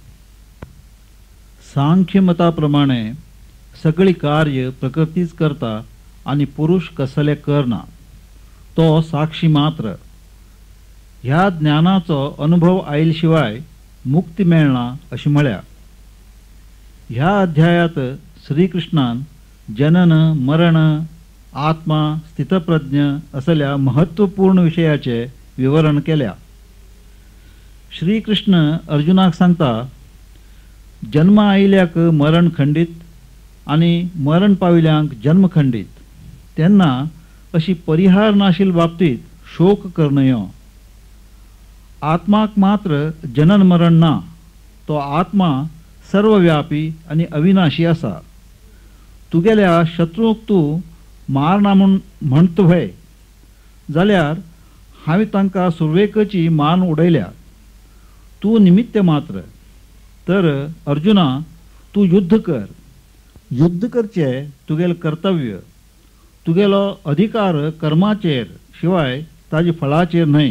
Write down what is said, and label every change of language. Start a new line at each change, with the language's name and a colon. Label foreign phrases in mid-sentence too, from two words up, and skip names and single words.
Konkani: सांख्यमताप्रमाणे सगळी कार्य प्रकृतीच करता आणि पुरुष कसले करना, तो साक्षी मात्र. ह्या ज्ञानाचो अनुभव आयिल्ल्याशिवाय मुक्ती मेळना अशी म्हळ्या. ह्या अध्यायात श्रीकृष्णान जनन मरण आत्मा स्थितप्रज्ञ असल्या महत्वपूर्ण विषयाचे विवरण केल्या. श्रीकृष्ण अर्जुनाक सांगता, जन्म आयिल्ल्याक मरण खंडित आणि मरण पाविल्यांक जन्म खंडित. त्यांना अशी परिहार नाशील बाबतीत शोक करनयो. आत्माक मात्र जनन मरण ना, तो आत्मा सर्वव्यापी आणि अविनाशी असा. तुगेल्या शत्रूक तू मारना म्हणत व्हय जाल्यार हांवें तांकां सुरवेकची मान उडयल्या. तू निमित्त मात्र. तर अर्जुना, तू युद्ध कर. युद्ध करचे तुगेल कर्तव्य. तुगेलो अधिकार कर्माचेर शिवाय ताजी फळाचेर न्हय.